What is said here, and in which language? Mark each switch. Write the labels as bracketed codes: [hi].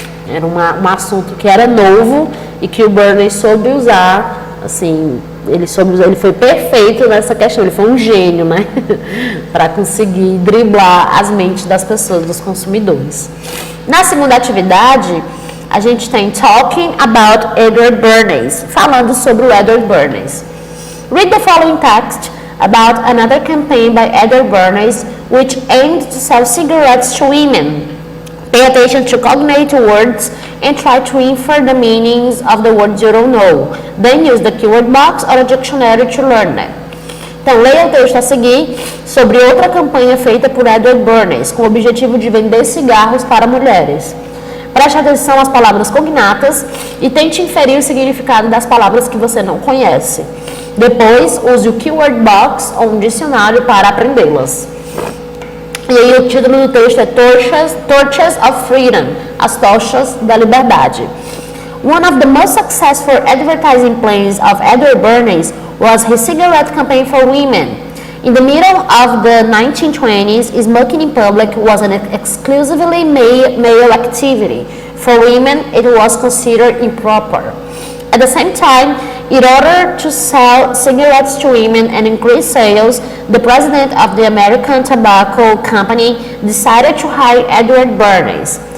[pt] Era um assunto que era novo e que o Bernays soube usar, assim, ele foi perfeito nessa questão, ele foi um gênio, né, para conseguir driblar as mentes das pessoas, dos consumidores. Na segunda atividade, a gente tem [en] Talking about Edward Bernays, [pt] falando sobre o Edward Bernays. [en] Read the following text about another campaign by Edward Bernays which aimed to sell cigarettes to women. Pay attention to cognate words and try to infer the meanings of the words you don't know. Then use the keyword box or a dictionary to learn them. [pt] Então, leia o texto a seguir sobre outra campanha feita por Edward Bernays, com o objetivo de vender cigarros para mulheres. Preste atenção às palavras cognatas e tente inferir o significado das palavras que você não conhece. Depois, use o Keyword Box ou um dicionário para aprendê-las. E aí o título do texto é [en] Torches of Freedom, [pt] as tochas da liberdade. [en] One of the most successful advertising plans of Edward Bernays was his cigarette campaign for women. In the middle of the 1920s, smoking in public was an exclusively male activity. For women, it was considered improper. At the same time, in order to sell cigarettes to women and increase sales, the president of the American Tobacco Company decided to hire Edward Bernays.